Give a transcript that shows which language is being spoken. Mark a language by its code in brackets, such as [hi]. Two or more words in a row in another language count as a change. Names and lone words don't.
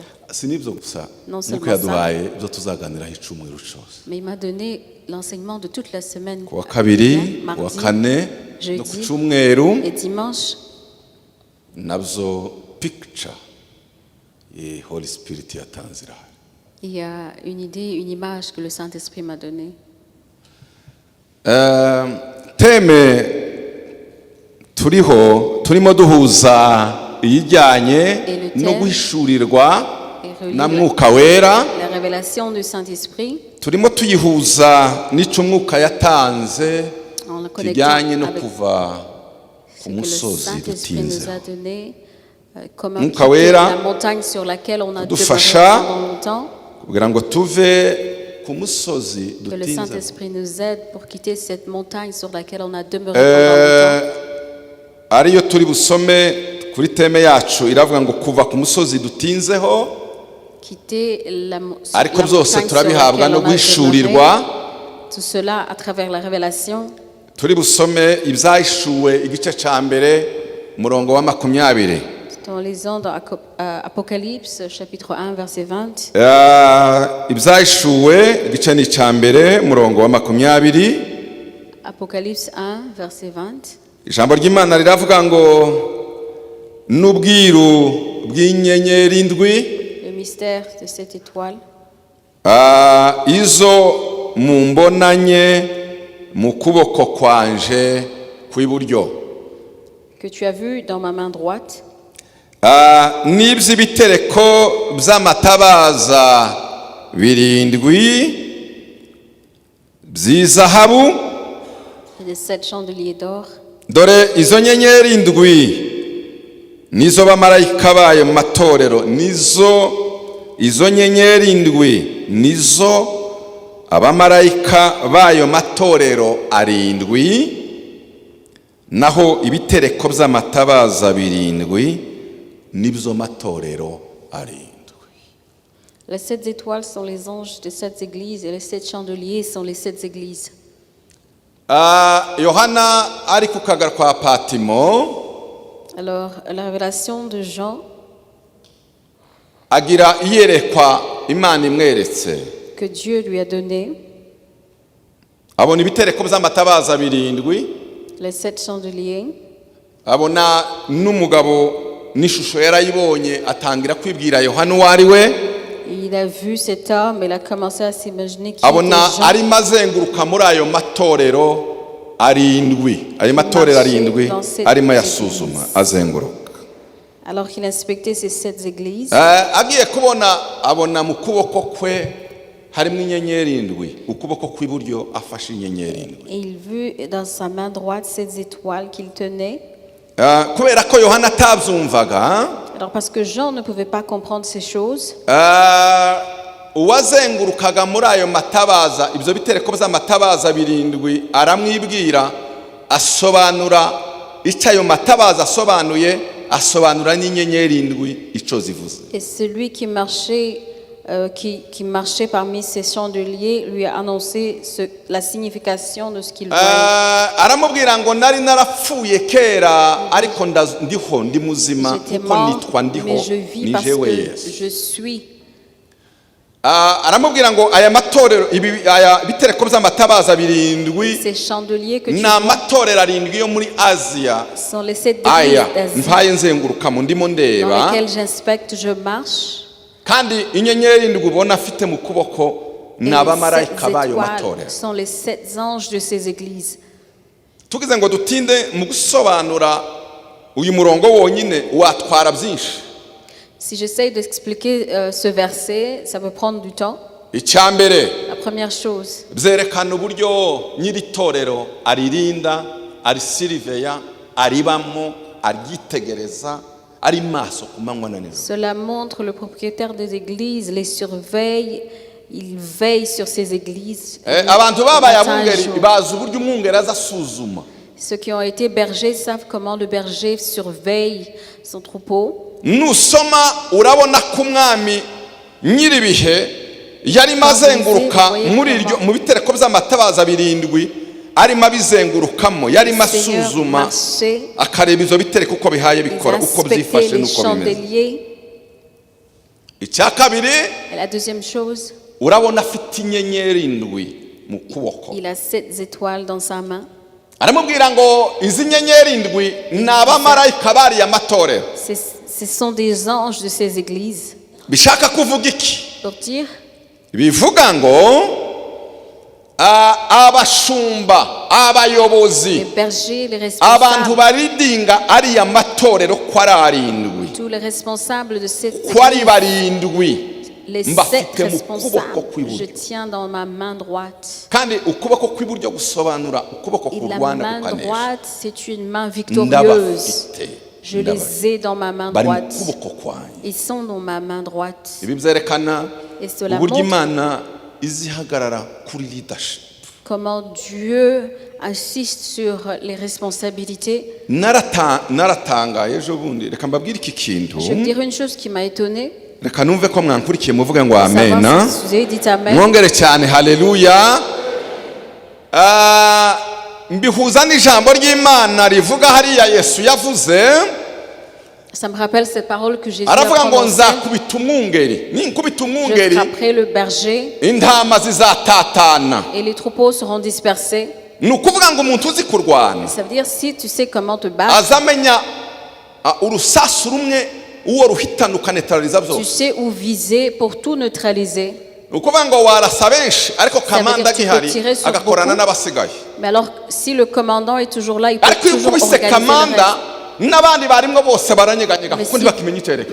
[fr] Non seulement ça, mais il m'a donné l'enseignement de toute la semaine. Mardi, jeudi et dimanche. Il y a une idée, une image que le Saint-Esprit m'a donnée. [rw] turimo duhuza iyijyanye no guhishurirwa na mwuka wera. [fr] La révélation du Saint-Esprit. [rw] Turimo tuyihuza n'icyo mwuka yatanze kijyanye no kuva ku musozi dutinze. Mwuka wera udufasha kugira ngo tuve ku musozi dutinze. [fr] Que le Saint-Esprit nous aide pour quitter cette montagne sur laquelle on a demeuré pendant longtemps. [rw] Ariyo turi busome kuri teme yacu iravuga ngo kuva ku musozi dutinzeho, ariko byose turabihabwa no guhishurirwa. [fr] Tout cela à travers la révélation. [rw] Turi busome ibyahishuwe igice cya mbere umurongo wa 20. [fr] Nous lisons dans Apocalypse chapitre 1 verset 20. [rw] Ibyahishuwe igice ni cya mbere umurongo wa 20. [fr] Apocalypse 1 verset 20. [rw] Ijambo ry'Imana riravuga ngo n'ubwiru bw'inyenyeri indwi, [fr] le mystère de cette étoile, [rw] izo mumbonanye mu kuboko kwanje kw'iburyo, [fr] que tu as vu dans ma main droite, [rw] n'iby'ibitereko by'amatabaza 7 by'izahabu, [fr] et de 7 chandeliers d'or. [rw] Dore izo nyenyeri indwi nizo bamarayika bayo mu matorero, izo nyenyeri indwi nizo abamarayika bayo matorero 7, naho ibitereko by'amatabaza 7 nibyo matorero 7. [fr] Les 7 étoiles sont les anges des 7 églises et les 7 chandeliers sont les 7 églises. [rw] Yohana ari ku kagara kwa Patimo. [fr] Alors la révélation de Jean, [rw] agira iyerekwa Imana imweretse, [fr] que Dieu lui a donné, [rw] abona ibitereko by'amatabaza 7, [fr] les 7 chandeliers, [rw] abona n'umugabo n'ishusho yarayibonye atangira kwibwira Yohana uwo ari we. [fr] Il a vu cet homme et il a commencé à s'imaginer qui [rw] abona [fr] était Jean. [rw] Ari mazenguruka muri ayo matorero 7, ayo matorero 7 arimo yasuzuma azenguruka. [fr] Alors qu'il inspectait ces 7 églises, [rw] agiye kubona abona mu kuboko kwe harimo inyenyeri 7, ukuboko kw'iburyo afashe inyenyeri 7. [fr] et il vit dans sa main droite 7 étoiles qu'il tenait. [rw] Kubera ko Yohana atabyumvaga, [fr] Alors parce que Jean ne pouvait pas comprendre ces choses, [rw] uwazengurukaga muri ayo matabaza ibyo bitereko by'amatabaza birindwi aramwibwira asobanura icyo ayo matabaza asobanuye asobanura n'inyenyeri indwi icyo zivuze. [fr] Et celui qui marchait parmi ces chandeliers lui a annoncé la signification de ce qu'il voyait. [rw] aramubwira ngo nari narapfuye kera ariko ndiho ndi muzima kuko nitwa ndiho ni jewe Yesu. [fr] Je suis. [rw] aramubwira ngo aya matorero aya bitereko by'amatabaza birindwi ni amatorero arindwi yo muri Aziya aya mpaye nzengurukamo ndimo ndeba [fr] dans lesquels j'inspecte, je marche. [rw] kandi inyenyeri indwi ubona afite mu kuboko ni abamarayika b'ayo matorero. [fr] sont les 7 anges de ces églises. [rw] tugize ngo dutinde mu gusobanura uyu murongo wonyine watwara byinshi. [fr] Si j'essaye d'expliquer ce verset, ça peut prendre du temps. [rw] Icyambere, [fr] la première chose, [rw] byerekana uburyo nyiri torero aririnda, arisiriveya, aribamo, aryitegereza, ari maso ku manywa na nijoro. [fr] Cela montre le propriétaire des églises les surveille, il veille sur ces églises. [rw] Abantu babaye abungeri bazi uburyo umwungeri azasuzuma. [fr] Ceux qui ont été bergers savent comment le berger surveille son troupeau. [rw] Nusoma urabona ko umwami nyiribihe yari mazenguruka muri iryo mu bitereko by'amatabaza birindwi arimo abizengurukamo yari masuzuma akareba izo bitereko uko bihaye bikora uko byifashe nuko bimeze. Icya kabiri, [fr] la deuxième chose, [rw] urabona afite inyenyeri indwi mu kuboko. [fr] Il a 7 étoiles dans sa main. [rw] Aramubwira ngo izi nyenyeri indwi ni abamarayika bari amatorero. [fr] Ce sont des anges de ces églises. [rw] Bishaka kuvuga iki? [fr] Pour dire, [rw] bivuga ngo abashumba, abayobozi, [fr] les bergers, les responsables, [rw] abantu baridinga ari amatorero ko ari arindwi, [fr] tous les responsables de cette [rw] ko ari barindwi, [fr] les 7 responsables, je tiens dans ma main droite. [rw] Kandi ukuboko kw'iburyo gusobanura ukuboko kurwana kukanesha. [fr] La main droite, c'est une main victorieuse. Je les ai dans ma main droite. Ils sont dans ma main droite. Et cela montre comment Dieu insiste sur les responsabilités. Je vais dire une chose qui m'a étonné. [rw] Reka numve ko mwankurikiye muvuge ngo amen. Mwongere cyane haleluya. Mbihuza n'ijambo ry'Imana rivuga hariya Yesu yavuze. [fr] Ça me rappelle cette parole que Jésus a prononcée. [rw] Aravuga ngo nzakubita umwungeri. Ninkubita umwungeri. [fr] Je frapperai le berger. [rw] Intama zizatatana. [fr] Et les troupeaux seront dispersés. [rw] Nukuvuga ngo umuntu uzi kurwana. [fr] Ça veut dire si tu sais comment te battre. [rw] Azamenya urusasu rumwe uwo ruhitana ukanetraliza byose. [fr] Tu sais où viser pour tout neutraliser. [rw] Ukuvuga ngo warasa benshi ariko kamanda gihari agakorana n'abasigaye. [fr] Mais alors si le commandant est toujours là, il peut toujours organiser [rw] kamanda n'abandi barimwo bose baranyeganyega kuko ntibakimenya iterekeza.